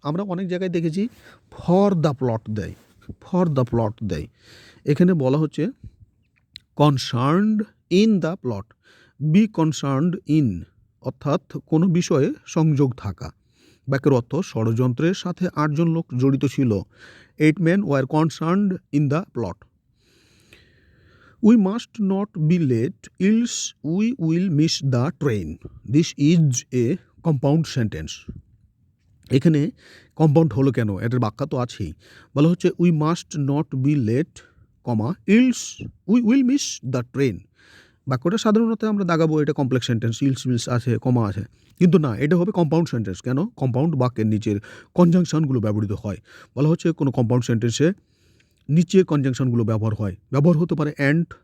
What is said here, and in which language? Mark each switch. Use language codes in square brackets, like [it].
[bn] আমরা অনেক জায়গায় দেখেছি [en] for the plot দেয়, [bn] ফর দ্য প্লট দেয়। এখানে বলা হচ্ছে concerned in the plot. B concerned in অর্থাৎ কোনো বিষয়ে সংযোগ থাকা। বাক্যের অর্থ ষড়যন্ত্রের সাথে 8 জন লোক জড়িত ছিল। [en] 8 men were concerned in the plot. We must not be late, else we will miss the train. This is a compound sentence. [bn] এখানে কম্পাউন্ড হলো কেন? এটার ব্যাখ্যা তো আছেই। বলা হচ্ছে [en] We must not be late, else we will miss the train. [bn] বাক্যটা সাধারণত আমরা দাগাবো এটা কমপ্লেক্স সেন্টেন্স, ইলস মিলস আছে, কমা আছে, কিন্তু না, এটা হবে কম্পাউন্ড সেন্টেন্স। কেন? কম্পাউন্ড বাক্যের নিচের কনজাংশনগুলো ব্যবহৃত হয়। বলা হচ্ছে কোনো কম্পাউন্ড সেন্টেন্সে নিচের কনজাংশনগুলো ব্যবহার হতে পারে অ্যান্ড,